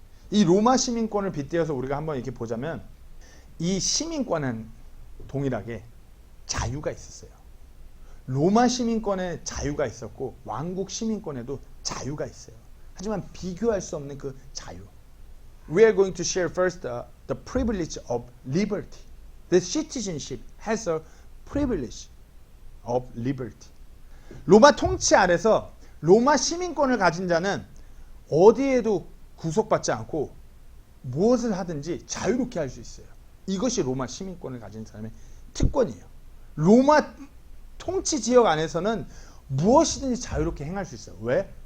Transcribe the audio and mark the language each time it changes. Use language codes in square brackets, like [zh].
[ko] 이 로마 시민권을 빗대어서 우리가 한번 이렇게 보자면 이 시민권은 동일하게 자유가 있었어요. 로마 시민권에 자유가 있었고 왕국 시민권에도 자유가 있어요. 하지만 비교할 수 없는 그 자유. [en] We are going to share first the privilege of liberty. The citizenship has a privilege of liberty. [ko] 로마 통치 아래서 로마 시민권을 가진 자는 어디에도 구속받지 않고 무엇을 하든지 자유롭게 할 수 있어요. 이것이 로마 시민권을 가진 사람의 특권이에요. 로마 통치 지역 안에서는 무엇이든지 자유롭게 행할 수 있어요. 왜?